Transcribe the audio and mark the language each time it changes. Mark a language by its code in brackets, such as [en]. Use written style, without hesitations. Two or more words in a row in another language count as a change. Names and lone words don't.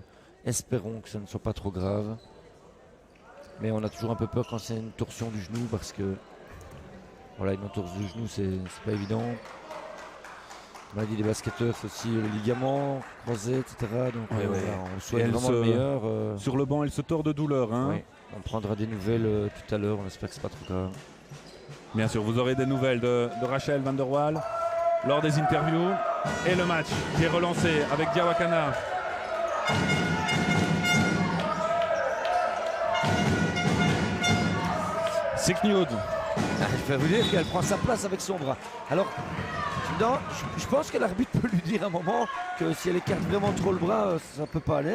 [fr] Espérons que ça ne soit pas trop grave. Mais on a toujours un peu peur quand c'est une torsion du genou parce que voilà, une entorse du genou c'est pas évident. On a dit des basketteurs, c'est aussi les ligaments croisés, etc. Donc voilà, on souhaite vraiment le meilleur. Sur le banc, elle se tord de douleur. Hein. Oui, on prendra des nouvelles tout à l'heure, on espère que c'est pas trop grave. Bien sûr, vous aurez des nouvelles de Rachel van der Waal lors des interviews. Et le match qui est relancé avec Diawakana. Sikniud. Je vais vous dire qu'elle prend sa place avec son bras. Alors, je pense que l'arbitre peut lui dire à un moment que si elle écarte vraiment trop le bras, ça peut pas aller.